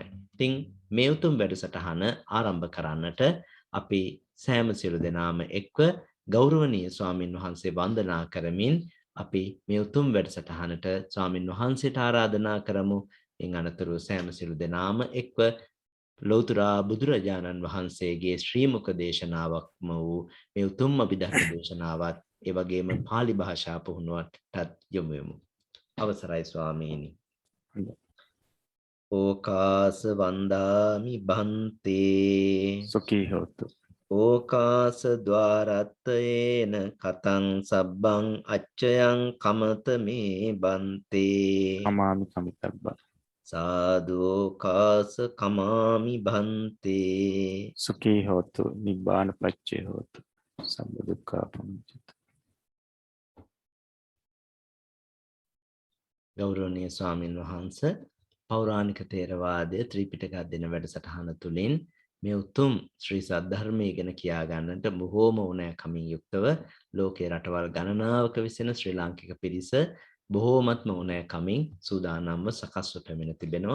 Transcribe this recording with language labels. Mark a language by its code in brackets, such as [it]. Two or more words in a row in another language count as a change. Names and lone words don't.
[si] ඉතින් මේ උතුම් වැඩසටහන ආරම්භ කරන්නට අපි සෑම සියලු දෙනාම එක්ව ගෞරවනීය ස්වාමින් වහන්සේ වන්දනා කරමින් අපි මේ උතුම් වැඩසටහනට ස්වාමින් වහන්සේට ආරාධනා කරමු. ඉන් අනතුරු සෑම සියලු දෙනාම එක්ව ලෞතර බුදුරජාණන් වහන්සේගේ ශ්‍රී මුඛ දේශනාවක්ම වූ මේ උතුම් අභිධර්ම දේශනාවත් ඒ වගේම pāli භාෂා පුහුණුවටත් යොමු වෙමු. අවසරයි ස්වාමීනි. [pi] ඕකාස වන්දාමි බන්තේ සුඛී හොතු. ඕකාස ద్వාරත්තේන කතං සබ්බං අච්චයං කමත මේ බන්තේ කමාමි කමිතබ්බා සාදෝකාස කමාමි බන්තේ සුඛී හොතු නිබ්බාන පච්චේ හොතු සම්බ දුක්ඛා පමුච්චති. [si] ගෞරවනීය ස්වාමින් වහන්සේ පෞරාණික තේරවාදයේ ත්‍රිපිටක අධ්‍යයන වැඩසටහන තුළින් මේ උතුම් ශ්‍රී සද්ධර්මයේ ගැන කියා ගන්නට බොහෝම ඕනෑකමින් යුක්තව ලෝකේ රටවල් ගණනාවක විසෙන ශ්‍රී ලාංකික පිරිස බොහෝමත්ම ඕනෑකමින් සූදානම්ව සකස්ව පැමිණ තිබෙනවා.